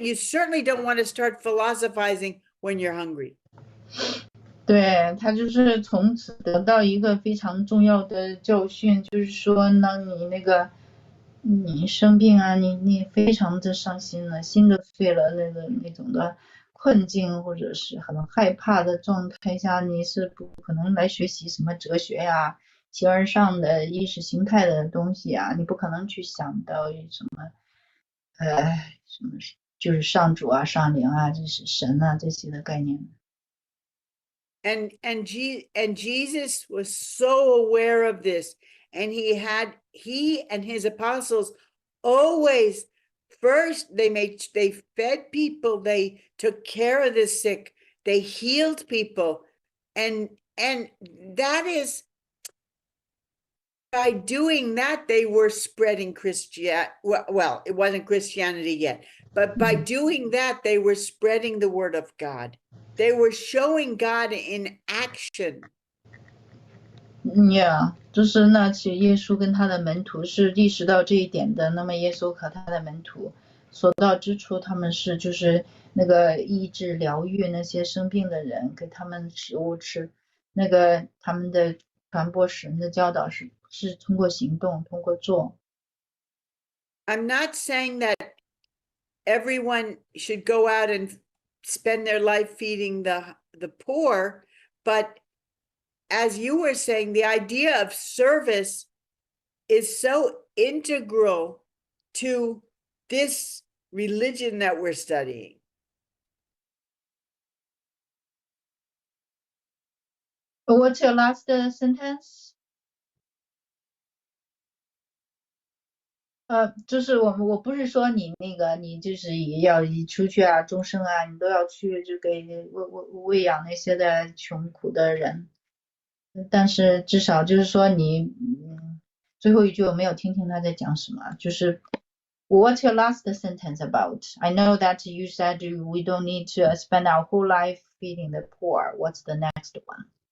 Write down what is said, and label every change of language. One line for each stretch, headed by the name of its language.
English: You certainly don't want to start philosophizing when you're hungry.
Chinese: 对，他就是从此得到一个非常重要的教训，就是说呢，你生病啊，你非常的伤心了，心都碎了，那种的困境或者是很害怕的状态下，你是不可能来学习什么哲学呀、形而上的意识形态的东西啊，你不可能去想到什么就是上主啊、上灵啊、这是神啊这些的概念。
English: And Jesus was so aware of this, and he and his apostles always first they fed people, they took care of the sick, they healed people, and that is by doing that they were spreading Christianity. Well, it wasn't Christianity yet, but by doing that they were spreading the word of God. They were showing God in action.
Chinese: Yeah， 就是那其实耶稣跟他的门徒是意识到这一点的。那么耶稣和他的门徒所到之处，他们是就是那个医治疗愈那些生病的人，给他们食物吃。那个他们的传播神的教导是通过行动，通过做。
English: I'm not saying that everyone should go out and spend their life feeding the poor, but as you were saying, the idea of service is so integral to this religion that we're studying. What's your last sentence?
Chinese: 就是我不是说你就是也要出去啊，终生啊，你都要去就给喂养那些的穷苦的人。但是至少就是说你，最后一句我没有听他在讲什么，就是
English: What's your last sentence about? I know that you said we don't need to spend our whole life feeding the poor. What's the next one?